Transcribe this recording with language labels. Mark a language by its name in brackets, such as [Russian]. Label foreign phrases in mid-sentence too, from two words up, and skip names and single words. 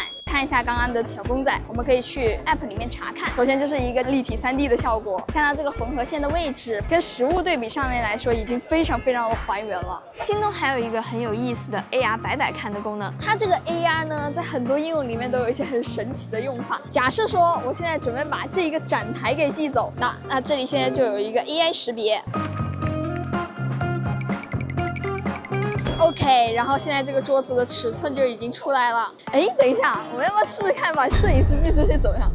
[Chinese] 看一下剛剛的小公仔，我們可以去 App 裡面查看。首先就是一个立體 3D 的效果，看到這個縫合線的位置跟實物對比上面來說，已經非常非常的還原了。京東還有一個很有意思的 AR 擺擺看的功能，它這個 AR 呢，在很多應用裡面都有一些很神奇的用法。假設說我現在準備把這一個展台給寄走，那這裡現在就有一個 AI 識別。OK， 然後現在這個桌子的尺寸就已經出來了。哎，等一下，我們要不要試試看把攝影師寄出去怎麼樣？